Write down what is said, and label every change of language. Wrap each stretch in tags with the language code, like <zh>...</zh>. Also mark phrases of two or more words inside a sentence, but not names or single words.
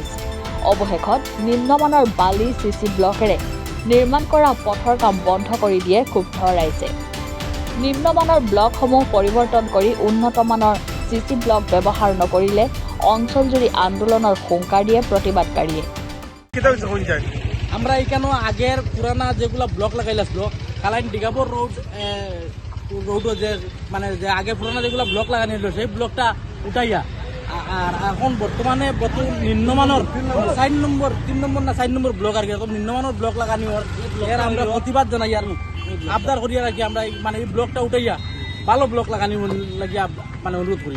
<as>অৱশেষত নিম্নমানৰ বালি চিচি ব্লকেৰে নিৰ্মাণ কৰা পথৰ কাম বন্ধ কৰি দিয়ে ক্ষুব্ধ ৰাইজে। নিম্নমানৰ ব্লকসমূহ পৰিৱৰ্তন কৰি উন্নতমানৰ চিচি ব্লক ব্যৱহাৰ নকৰিলে অঞ্চলজুৰি আন্দোলনৰ হুংকাৰ দিয়ে প্ৰতিবাদকাৰীয়ে।</as> <bn>আমরা এখানে আগের পুরানা যেগুলো ব্লক লাগাইলাছিল কালাইন দিগাবর রোড যে মানে যে আগে পুরানা যেগুলো ব্লক লাগানো হলো সেই ব্লকটা উঠাইয়া আর এখন বর্তমানে নিম্নমানের 3 নম্বর ব্লক আর কি এরকম নিম্নমানের ব্লক লাগানি এর আমরা প্রতিবাদ জানাই আর আবদার করিয়া রাখি আমরা মানে এই ব্লকটা উঠাইয়া ভালো ব্লক লাগানি লাগিয়া মানে অনুরোধ করি।</bn>